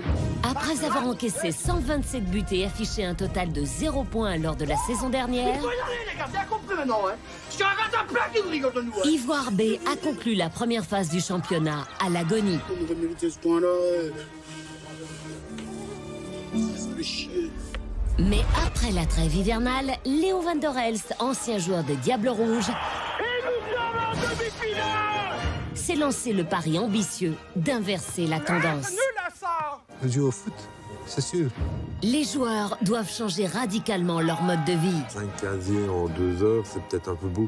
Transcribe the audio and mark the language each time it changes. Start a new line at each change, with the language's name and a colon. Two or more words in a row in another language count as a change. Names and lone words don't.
French: Après avoir encaissé 127 buts et affiché un total de 0 points lors de la saison dernière, Il faut y aller, les gars, bien compris maintenant, hein. Je arrête un plat qui nous rigole de nous, hein. Ivoire B a conclu la première phase du championnat à l'agonie. On aurait mérité ce point-là. Ça fait chier. Mais après la trêve hivernale, Léo van der Elst, ancien joueur des Diables Rouges, s'est lancé le pari ambitieux d'inverser la tendance. Je joue au foot, c'est sûr. Les joueurs doivent changer radicalement leur mode de vie. 5 casiers en 2 heures, c'est peut-être un peu beaucoup.